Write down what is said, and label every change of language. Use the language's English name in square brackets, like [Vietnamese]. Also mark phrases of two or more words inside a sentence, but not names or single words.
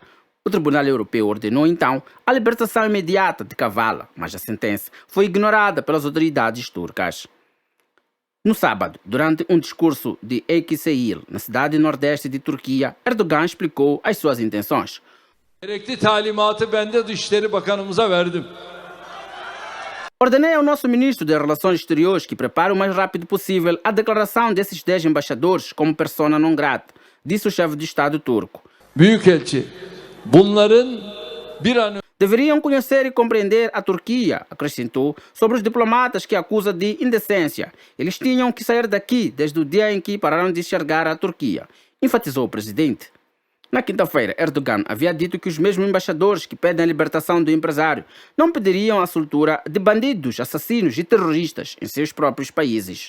[Portuguese] O Tribunal Europeu ordenou então a libertação imediata de Kavala, mas a sentença foi ignorada pelas autoridades turcas. No sábado, durante um discurso de Ekseil, na cidade nordeste de Turquia, Erdogan explicou as suas intenções. [Turkish] Gerekli talimatı ben de Dışişleri Bakanımıza verdim. [Portuguese] Ordenei ao nosso ministro de Relações Exteriores que prepare o mais rápido possível a declaração desses 10 embaixadores como persona non grata, disse o chefe de Estado turco. [Turkish] Büyükelçi, bunların bir an [Portuguese] Deveriam conhecer e compreender a Turquia, acrescentou, sobre os diplomatas que acusa de indecência. Eles tinham que sair daqui desde o dia em que pararam de enxergar a Turquia, enfatizou o presidente. Na quinta-feira, Erdogan havia dito que os mesmos embaixadores que pedem a libertação do empresário não pediriam a soltura de bandidos, assassinos e terroristas em seus próprios países.